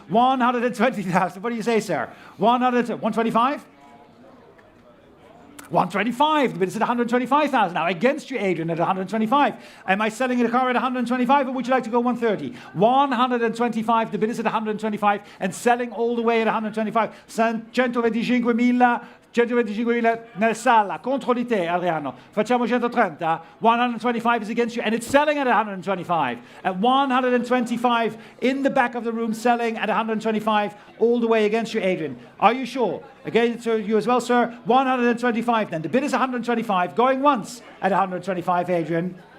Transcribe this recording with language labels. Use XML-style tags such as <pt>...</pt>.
<en>120,000. What do you say, sir? 125. 125, the bid is at 125,000 now. Against you, Adrian, at 125. Am I selling the car at 125, or would you like to go 130? 125, the bid is at 125, and selling all the way at 125.</en> <it>125,000 nel sala, contro di te, Adriano. Facciamo 130.</it> <en>125 is against you, and it's selling at 125. At 125 in the back of the room, selling at 125 all the way against you, Adrian. Are you sure? Against you as well, sir. 125 then. The bid is 125, going once at 125, Adrian.</en>